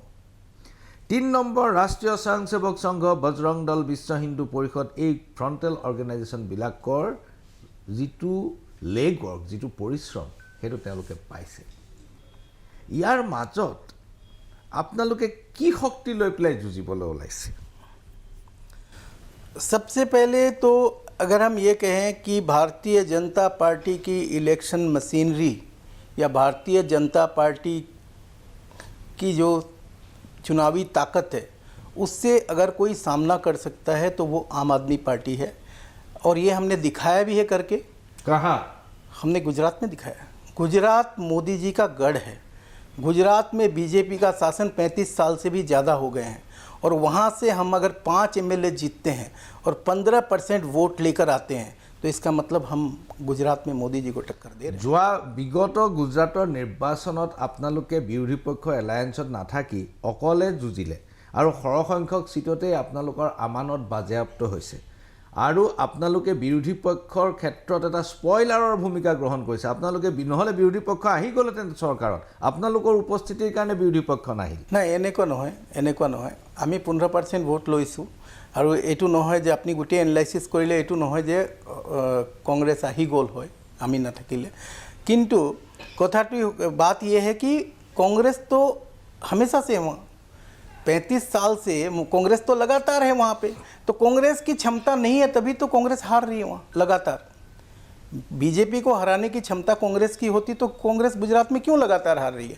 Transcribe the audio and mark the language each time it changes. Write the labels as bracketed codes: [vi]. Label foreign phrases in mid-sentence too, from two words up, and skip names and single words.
[as] 3 নম্বৰ, ৰাষ্ট্ৰীয় স্বয়ংসেৱক সংঘ, বজৰং দল, বিশ্ব হিন্দু পৰিষদ, এই [en] frontal organisationবিলাকৰ [as] যিটো [en] leg work, [as] যিটো পৰিশ্ৰম, সেইটো তেওঁলোকে পাইছে। ইয়াৰ মাজত আপোনালোকে কি শক্তি লৈ পেলাই যুঁজিবলৈ ওলাইছে? [hi] सबसे पहले तो अगर हम ये कहें कि भारतीय जनता पार्टी की [en] election machinery [hi] या भारतीय जनता पार्टी की जो चुनावी ताकत है, उससे अगर कोई सामना कर सकता है तो वो आम आदमी पार्टी है। और ये हमने दिखाया भी है करके। कहाँ? हमने गुजरात में दिखाया। गुजरात मोदी जी का गढ़ है। गुजरात में बीजेपी का शासन 35 साल से भी ज़्यादा हो गए हैं, और वहाँ से हम अगर 5 एमएलए जीतते हैं और 15% वोट लेकर आते हैं, तो इसका मतलब हम गुजरात में मोदी जी को टक्कर दे रहे हैं। [as] যোৱা বিগত গুজৰাটৰ নিৰ্বাচনত আপোনালোকে বিৰোধী পক্ষ এলায়েন্সত নাথাকি অকলে যুঁজিলে, আৰু সৰহসংখ্যক চিটতেই আপোনালোকৰ আমানত বাজেয়াপ্ত হৈছে, আৰু আপোনালোকে বিৰোধী পক্ষৰ ক্ষেত্ৰত এটা স্পইলাৰৰ ভূমিকা গ্ৰহণ কৰিছে। আপোনালোকে নহ'লে বিৰোধী পক্ষ আহি গ'লহেঁতেন চৰকাৰত, আপোনালোকৰ উপস্থিতিৰ কাৰণে বিৰোধী পক্ষ নাহিল। নাই, এনেকুৱা নহয়। আমি 15% ভোট লৈছোঁ, আৰু এইটো নহয় যে আপুনি গোটেই এনালাইচিছ কৰিলে এইটো নহয় যে কংগ্ৰেছ আহি গ'ল হয় আমি নাথাকিলে। [hi] किंतु कथाटी बात यह है कि कांग्रेस तो हमेशा से वहाँ 35 साल से कांग्रेस तो लगातार है वहाँ पे, तो कांग्रेस की क्षमता नहीं है तभी तो कांग्रेस हार रही है वहाँ लगातार। बीजेपी को हराने की क्षमता कांग्रेस की होती तो कांग्रेस गुजरात में क्यों लगातार हार रही है?